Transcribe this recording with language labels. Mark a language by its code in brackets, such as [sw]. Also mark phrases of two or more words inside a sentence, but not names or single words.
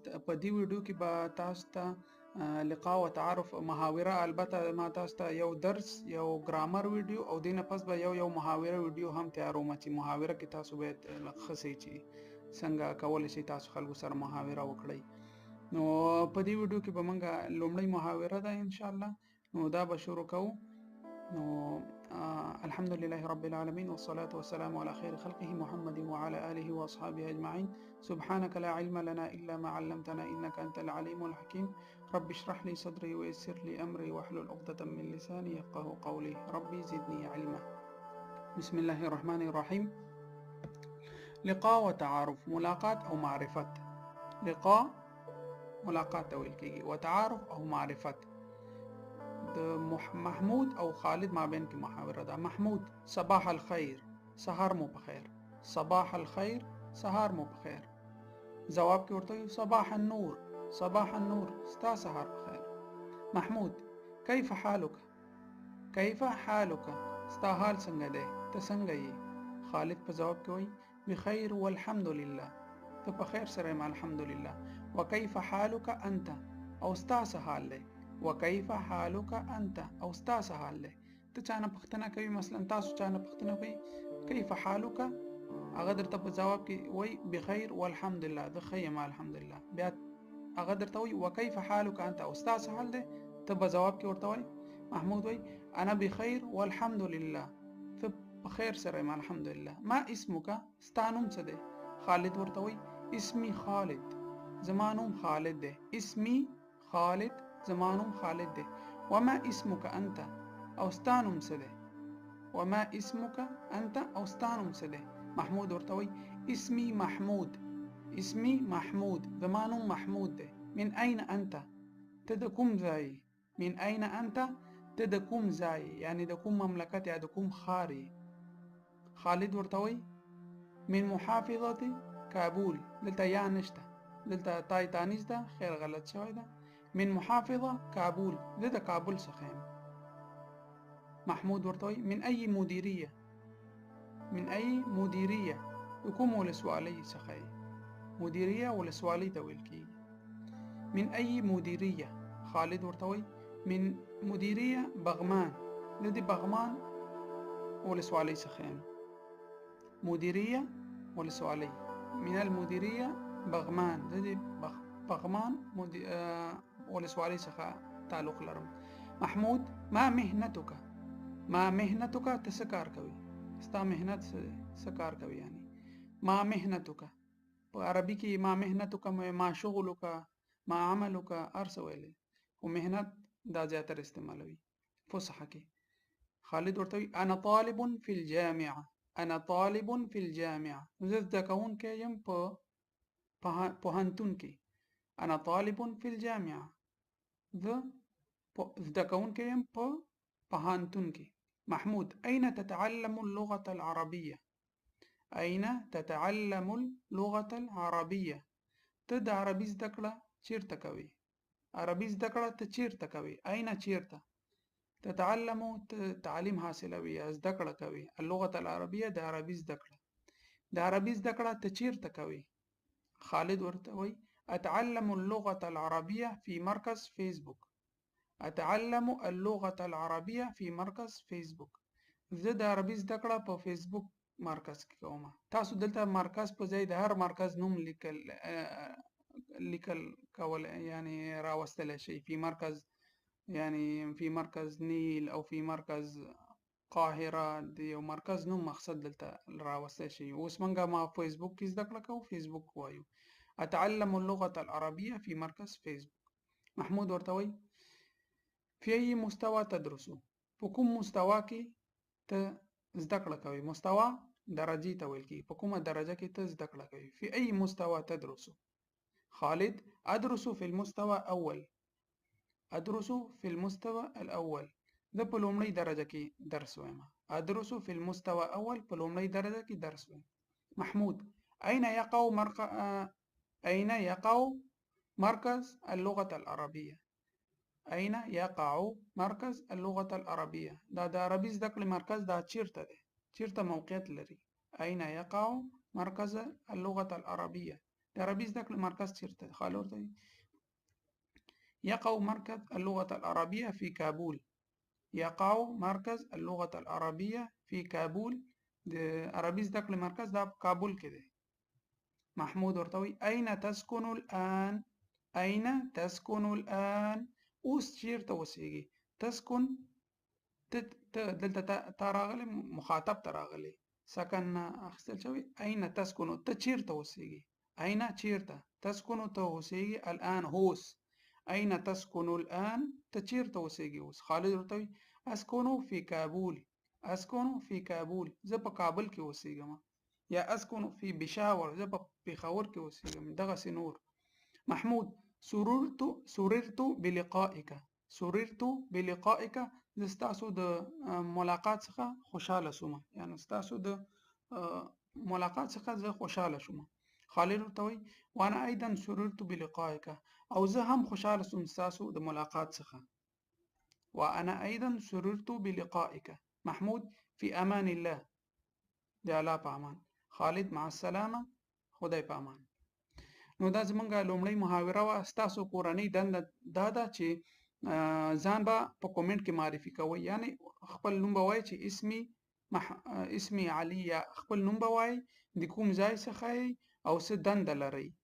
[ps] په دې ویډیو کې به تاسو ته لقاء و تعارف محاوره، البته ما تاسو ته یو درس یو ګرامر ویډیو او دینه پس به یو محاوره ویډیو هم تیاروم چې محاوره کې تاسو باید لخصي چې څنګه کولای شئ تاسو خلکو سره محاوره وکړئ. نو په دې ویډیو کې به موږ لومړی محاوره ده [ar] ان شاء الله. [ps] نو دا به شروع کوو. [ar] الحمد لله رب العالمين والصلاة والسلام على خير خلقه محمد وعلى آله وأصحابه أجمعين. سبحانك لا علم لنا إلا ما علمتنا إنك أنت العليم الحكيم. رب اشرح لي صدري ويسر لي أمري واحلل عقدة من لساني يفقه قولي. ربي زدني علما. بسم الله الرحمن الرحيم. لقاء وتعارف، ملاقات أو معرفة. [ps] لقاء ملاقات ویل کېږي، [ar] وتعارف أو معرفة. [ps] محمود او خالد مابین کې محاوره ده. [ar] محمود صباح الخير، [ps] سهار مو بخیر. [ar] صباح الخير، [ps] سهار مو بخیر. جواب کې ورته [ar] صباح النور، صباح النور، [ps] ستا سهار بخیر. [ar] محمود كيف حالك، كيف حالك، [ps] ستا حال څنګه دی، ته څنګه یې. خالد په جواب کې وایي [ar] بخیر والحمد لله، [ps] ته په خیر سره یم [ar] الحمد لله. وكيف حالك انت، [ps] او ستا څه حال دی. [ar] وكيف حالك انت، [ps] او ستا څه حال دی. ته چانه پوښتنه کوي، مثلا تاسو چانه پوښتنه کوي [ar] كيف حالك، [ps] هغه درته په جواب کې وایي [ar] بخیر والحمد لله، [ps] زه ښه یم [ar] الحمد لله. [ps] بیا هغه درته وایي [ar] وكيف حالك انت، [ps] او ستا څه حال دی. ته په جواب کې ورته وایي محمود وایي [ar] انا بخیر والحمد لله، [ps] ته په خیر سره یم [ar] الحمد لله. ما اسمك، [ps] ستا نوم څه دی. خالد ورته وایي [ar] اسمي خالد، [ps] زما نوم خالد دی. [ar] اسمي خالد، [ps] زما نوم خالد دی. [ar] وما اسمك انت، [ps] او ستا نوم څه دی. [ar] وما اسمك انت، [ps] او ستا نوم څه دی. محمود ورته وایي [ar] اسمي محمود، اسمي محمود، [ps] زما نوم محمود دی. [ar] من اين انت، [ps] ته د کوم ځای. [ar] من اين انت، [ps] ته د کوم ځای، یعنی د کوم مملکت یا د کوم ښار. خالد ورته وایي [ar] من محافظة کابل، [ps] دلته یا نشته، دلته تای تانیز ده، خیر غلط شوی ده. [ar] من محافظة كابول، [ps] زه د کابل څخه یم. [ar] محمود [ps] ورته وایي [ar] من أي مديرية، من أي مديرية، [ps] د کوم ولسوالۍ څخه یې. مدیریه ولسوالۍ ته ویل کېږي. [ar] من أي مديرية. [ps] خالد ورته وایي [ar] من مديرية بغمان، [ps] زه د بغمان ولسوالۍ څخه یم. مديرية ولسوالۍ، [ar] من المديرية بغمان، [ps] زه د بغمان ولسوالۍ څخه تعلق لرم. محمود [ar] ما مهنتك، ما مهنتك، [ps] ته څه کار کوي، ستا مهنت څه کار کوي. [ar] یعنی ما مهنتك [ps] په عربي کې [ar] ما مهنتك، ما شغلك، ما عملك، [ps] هر څه ویلی، خو مهنت دا زیاتره استعمالوي فصحه کې. [ar] خالد [ps] ورته وایي [ar] انا طالب في الجامعه، انا طالب في الجامعه، [ps] زه زده کوونکی یم په پوهنتون کې. [ar] انا طالب في الجامعه، [ps] زه زده کوونکی یم په پوهنتون کې. [ar] محمود أين تتعلم اللغة العربية، أين تتعلم اللغة العربية، [ps] ته د عربي زده کړه چیرته کوي. عربي زده کړه ته چیرته کوي. أين چیرته. تتعلم تعلیم حاصلوي یا زده کړه کوي. [ar] اللغة العربية [ps] د عربي زده کړه. د عربي زده کړه ته چیرته کوي. [ar] خالد [ps] ورته وایي [ar] أتعلم اللغة العربية في مركز فيسبوك، أتعلم اللغة العربية في مركز فيسبوك، [ps] زه د عربي زده کړه په فیسبوک مرکز کې کوم. تاسو دلته مرکز په ځای د هر مرکز نوم لیکل کول، یعنی راوستلی شي. [ar] في مركز، يعني في مركز نیل [ps] او [ar] في مركز قاهره، [ps] د یو مرکز نوم مقصد دلته راوستلی شي. اوس موږ ما فیسبوک کې زده کړه کوو، فیسبوک وایو. [ar] أتعلم اللغة العربية في مركز فيسبوك. محمود [ps] ورته وایي [ar] في أي مستوى تدرس، [ps] په کوم مستوا کې ته زده کړه کوي. مستوا درجې ته ویل کېږي، په کومه درجه کې ته زده کړه کوي. [ar] في أي مستوى تدرس. خالد أدرس في المستوى الأول، أدرس في المستوى الأول، [ps] زه په لومړۍ درجه کې درس وایم. [ar] أدرس في المستوى الأول، [ps] په لومړۍ درجه کې درس وایم. [ar] محمود أين يقع أين يقع مركز اللغة العربية، أين يقع مركز اللغة العربية، [ps] دا د عربي زده کړې مرکز دا چیرته دی، چیرته موقعیت لري. [ar] أين يقع مركز اللغة العربية؟ [ps] د عربي زده کړې مرکز چیرته دی؟ [ar] خالي [ps] ورته وي [ar] يقع مركز اللغة العربية في كابول. يقع مركز اللغة العربية في كابول. [ps] د عربي زده کړې مرکز دا په کابل کې دی. [ar] محمود [ps] ورته وي [ar] أين تسكن الآن؟ أين تسكن الآن؟ [ps] اوس چیرته اوسېږي؟ تسكن دلته تا راغلی مخاطب ته راغلی سکن اخیستل شوی. [ar] أين تسكن [ps] ته چیرته اوسېږي؟ أين چیرته تسكن ته اوسېږي الآن هوس. [ar] أين تسكن الآن [ps] ته چیرته اوسېږي اوس؟ خالد ورته وي [ar] أسكن في كابول. أسكن في كابول [ps] زه په کابل کې اوسېږم. یا [ar] أسكن في بشاور [ps] زه په پېښور کې اوسېږم. دغسې نور. [ar] محمود سررت بلقائك. سررت بلقائك [ps] زه ستاسو د ملاقات څخه خوشحاله شوم. یعنی ستاسو د ملاقات څخه زه خوشحاله شوم. خالد ورته وایي [ar] وانا ايضا سررت بلقائك [ps] او زه هم خوشحاله شوم ستاسو د ملاقات څخه. [ar] وانا ايضا سررت بلقائك. [ps] محمود [ar] في امان الله. [ps] د الله په امان. [ar] خالد مع السلامه. [ps] خدای په امان. نو دا زمونږ لومړی محاوره وه. ستاسو کورنۍ دنده دا ده چې ځان به په کومنټ کې معرفي کوئ. یعنی خپل نوم به وایئ چې [ar] اسمي علي [ps] یا خپل نوم به وایئ، د کوم ځای څخه یې او څه دنده لرئ.